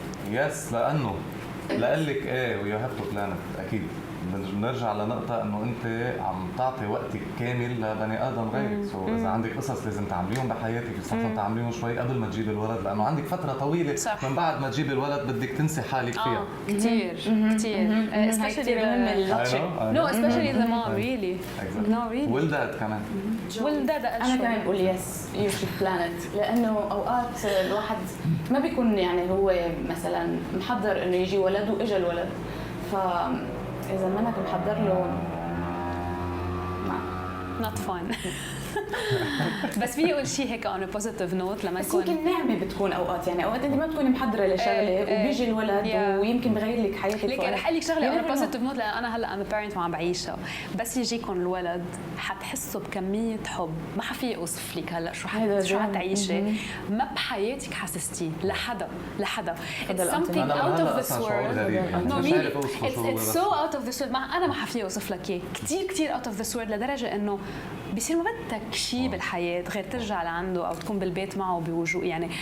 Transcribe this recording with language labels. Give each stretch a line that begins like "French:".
English: yes
Arabic: لانه لقلك ايه
English: ويو have to plan اكيد.
Arabic: بنرجع لنقطة انه انت عم تعطي وقتك كامل لبني ادم غيرك، سو اذا عندك قصص لازم تعمليهم بحياتك يستحسن تعمليهم شوي قبل ما تجيبي الولد، لانه عندك فترة طويلة صح. من بعد ما تجيبي الولد بدك تنسي حالك فيها.
English: كثير especially no especially the mom really. No really.
Arabic: والداد كمان. والداد انا كمان بقول
English: yes you should plan it,
Arabic: لانه اوقات الواحد ما بيكون يعني هو مثلا محضر انه يجي ولد واجا الولد، فاذا ما انك محضر له
English: not fun.
Arabic: بس في اقول شيء هيك
English: on a positive note
Arabic: لما بس يكون يمكن نعمه بتكون اوقات، يعني اوقات انت ما بتكوني محضره لشغله وبيجي الولد ويمكن بغير لك حياتك. ليك رح اقول لك شغله
English: on a positive note،
Arabic: لان انا هلا
English: I'm a parent
Arabic: وعم بعيشها. بس يجيكم الولد حتحسوا بكميه حب ما حفي اوصف لك هلا شو حتعيشي ما بحياتك حسستيه لحدا.
English: It's something out of this world. No really. It's so out of this world.
Arabic: انا ما حفي اوصف لك اياه. كثير
English: out of this world
Arabic: لدرجه انه بصير ما بدك شيء بالحياه غير ترجع لعنده او تكون بالبيت معه بوجوه يعني.